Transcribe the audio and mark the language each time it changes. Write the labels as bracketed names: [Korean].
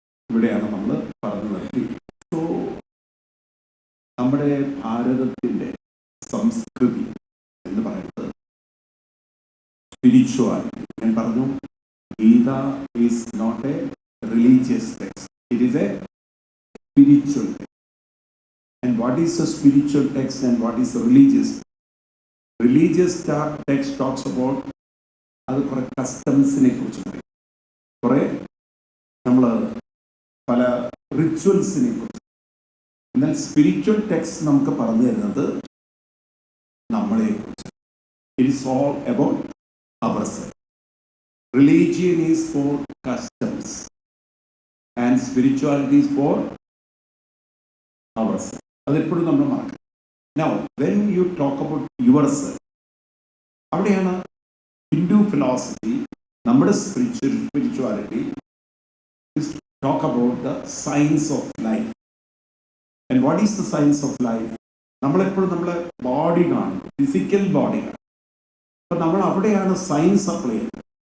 [Malayalam] ഇവിടെയാണ് നമ്മൾ പറഞ്ഞു നിർത്തി. സോ നമ്മുടെ ഭാരതത്തിന്റെ സംസ്കൃതി എന്ന് പറയുന്നത് സ്പിരിച്വാലിറ്റി. ഞാൻ പറഞ്ഞു, [English] Gita is not a religious text, it is a spiritual text. And what is a spiritual text and what is a religious text? Religious text talks about [Malayalam] അത് കുറെ കസ്റ്റംസിനെ കുറിച്ച് പറയും, കുറെ നമ്മൾ പല റിച്വൽസിനെ കുറിച്ച്. എന്നാൽ സ്പിരിച്വൽ ടെക്സ്റ്റ് നമുക്ക് പറഞ്ഞു തരുന്നത് നമ്മളെ കുറിച്ച്. [English] It is all about ourselves. Religion is for customs and spirituality is for ourselves. [Malayalam] അതെപ്പോഴും നമ്മൾ മറക്കണം. [English] Now, when you talk about yourself, [Malayalam] അവിടെയാണ് ഹിന്ദു ഫിലോസഫി, നമ്മുടെ [English] spirituality is talk about the science of life. And what is the science of life? [Malayalam] നമ്മളെപ്പോഴും നമ്മളെ body കാണും, physical body കാണും. അപ്പോൾ നമ്മൾ അവിടെയാണ് സയൻസ് അപ്ലൈ ചെയ്യുന്നത്.